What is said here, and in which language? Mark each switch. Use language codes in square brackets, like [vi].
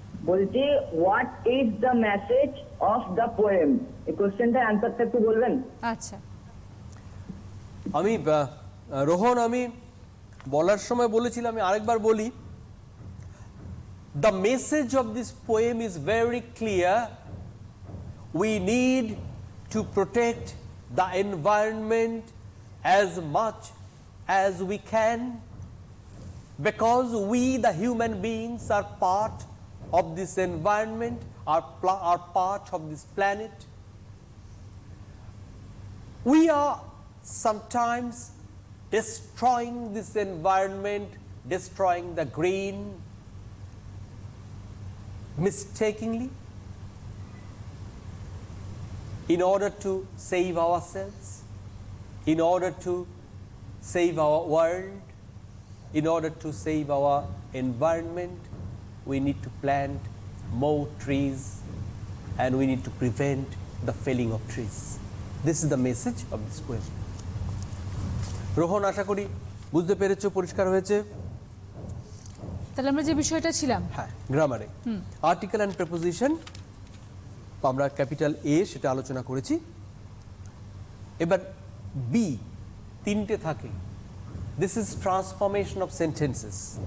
[bn] বলছি [en] What is the message of the poem? [bn] এই কোশ্চেনটার অ্যান্সারটা একটু বলবেন? আচ্ছা, আমি রোহন, আমি বলার সময় বলেছিলাম, আমি আরেকবার বলি, [en] The message of this poem is very clear. We need to protect the environment as much as we can, because we the human beings are part of this environment, are part of this planet. We are sometimes destroying this environment, destroying the green mistakenly in order to save ourselves, in order to save our world. In order to save our environment, we need to plant more trees and we need to prevent the felling of trees. This is the message of this poem. [bn] Rohan, আশা করি বুঝতে পেরেছো, পরিষ্কার হয়েছে। তাহলে আমরা যে বিষয়টা ছিলাম, হ্যাঁ, গ্রামারে আর্টিকেল অ্যান্ড প্রিপোজিশন আমরা ক্যাপিটাল এ সেটা আলোচনা করেছি। এবার বি তিনটে থাকে। [en] This is transformation of sentences.